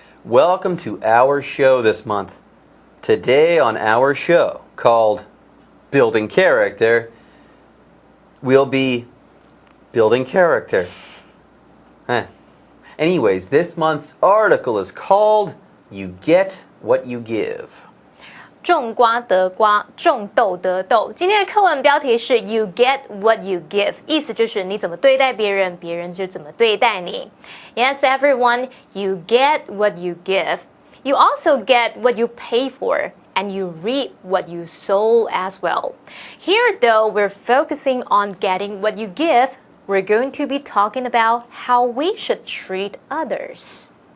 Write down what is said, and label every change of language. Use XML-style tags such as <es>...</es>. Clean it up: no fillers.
<en>Welcome to our show this month. Today on our show, called Building Character, we'll be building character. Anyways, this month's article is called You Get What You Give.</en> <zh>种瓜得瓜，种豆得豆。今天的课文标题是</zh> <en>You get what you give，</en> <zh>意思就是你怎么对待别人，别人就怎么对待你。</zh> <en>Yes, everyone, you get what you give. You also get what you pay for, and you reap what you sow as well. Here, though, we're focusing on getting what you give. We're going to be talking about how we should treat others.</en>